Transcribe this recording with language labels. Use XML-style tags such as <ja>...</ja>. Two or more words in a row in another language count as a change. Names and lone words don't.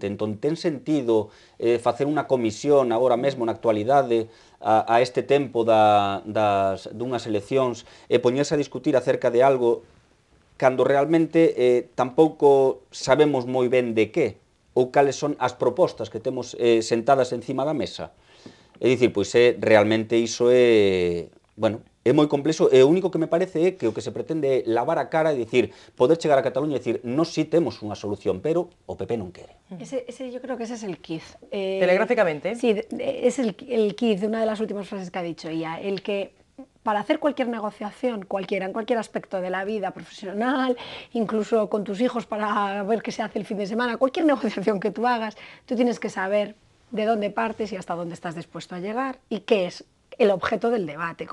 <gl>Entón, ten sentido facer unha comisión agora mesmo na actualidade a este tempo dunhas eleccións e poñerse a discutir acerca de algo cando realmente tampouco sabemos moi ben de que ou cales son as propostas que temos sentadas encima da mesa. É dicir, pois realmente iso é... Bueno, é moi complexo e o único que me parece é que o que se pretende é lavar a cara e dicir, poder chegar a Cataluña e dicir, nós sí temos unha solución, pero o PP non quere.</gl> <es>Yo creo que ese es el quiz. Telegráficamente. Sí, es el quiz, una de las últimas frases que ha dicho ella, el que para hacer cualquier negociación, en cualquier aspecto de la vida profesional, incluso con tus hijos para ver qué se hace el fin de semana, cualquier negociación que tú hagas, tú tienes que saber de dónde partes y hasta dónde estás dispuesto a llegar y qué es el objeto del debate.</es>